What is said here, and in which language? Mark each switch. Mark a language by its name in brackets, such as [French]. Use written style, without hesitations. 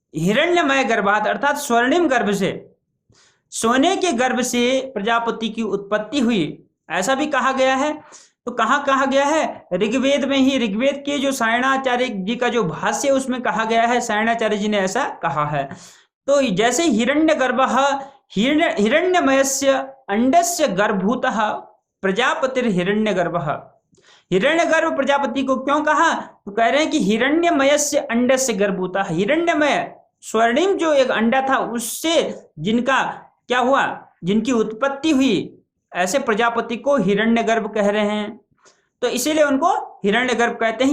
[Hindi] हिरण्यमय गर्भात अर्थात स्वर्णिम गर्भ से, सोने के गर्भ से प्रजापति की उत्पत्ति हुई, ऐसा भी कहा गया है। तो कहाँ कहा गया है, ऋग्वेद में ही। ऋग्वेद के जो सायणाचार्य जी का जो भाष्य है उसमें कहा गया है, सायणाचार्य जी ने ऐसा कहा है। तो जैसे हिरण्यगर्भः [Sanskrit] हिरण्यमयस्य अंडस्य गर्भभूतः प्रजापतिर्हिरण्यगर्भः। [Hindi] हिरण्यगर्भ प्रजापति को क्यों कहा? तो कह रहे हैं कि [Sanskrit] हिरण्यमयस्य अंडस्य गर्भभूतः, [Hindi] हिरण्यमय स्वर्णिम जो एक अंडा था उससे जिनका क्या हुआ, जिनकी उत्पत्ति हुई, ऐसे प्रजापति को हिरण्यगर्भ कह रहे हैं, तो इसीलिए उनको हिरण्यगर्भ कहते हैं।